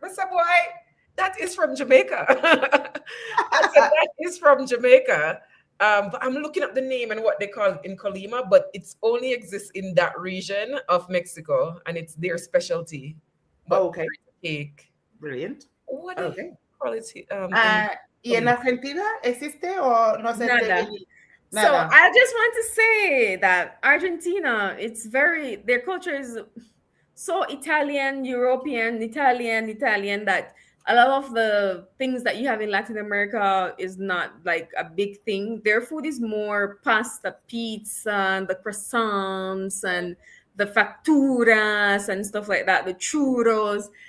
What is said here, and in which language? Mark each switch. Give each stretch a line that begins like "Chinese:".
English: I said, "Boy, that is from Jamaica." I said, "That is from Jamaica." But I'm looking up the name and what they call it in Colima, but it's only exists in that region of Mexico, and it's their specialty. But Okay. Cake. Brilliant. What do Okay. you call it?
Spanish: ¿Y en Argentina existe o no sé? Nada.
English: So I just want to say that Argentina, their culture is so Italian, European, Italian that a lot of the things that you have in Latin America is not like a big thing. Their food is more pasta, pizza, and the croissants and the facturas and stuff like that, the churros.